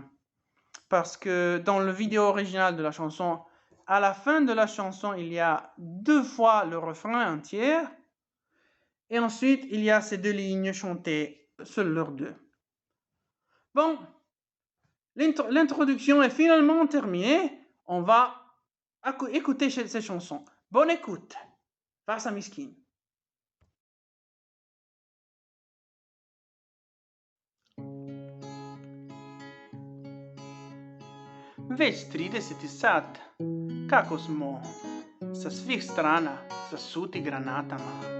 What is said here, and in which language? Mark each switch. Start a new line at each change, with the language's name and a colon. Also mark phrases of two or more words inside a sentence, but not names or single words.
French: Parce que dans le vidéo original de la chanson, à la fin de la chanson, il y a 2 fois le refrain entier. Et ensuite, il y a ces 2 lignes chantées, seules leurs 2. Bon, l'introduction est finalement terminée. On va écouter ces chansons. Bonne écoute.
Bosnian: Farsa Miskin. Već 30. sat, kako smo sa svih strana zasuti granatama.